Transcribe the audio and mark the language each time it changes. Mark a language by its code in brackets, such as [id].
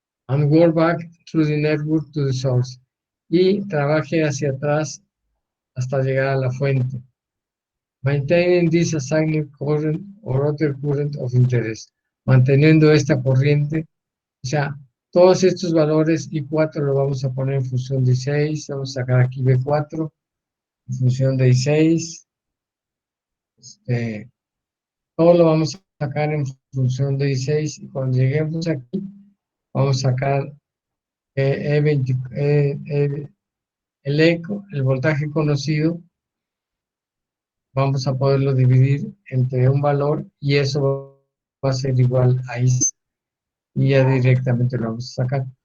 [en] And work back through the network to the source. [es] Y trabaje hacia atrás hasta llegar a la fuente. [en] Maintaining this assigned current or other current of interest. [es] Manteniendo esta corriente. O sea, todos estos valores I4 lo vamos a poner en función de I6. Vamos a sacar aquí B4 en función de I6. Todo lo vamos a sacar en función de I6. Y cuando lleguemos aquí, vamos a sacar E20, el voltaje conocido, vamos a poderlo dividir entre un valor y eso va a ser igual a I y ya directamente lo vamos a sacar.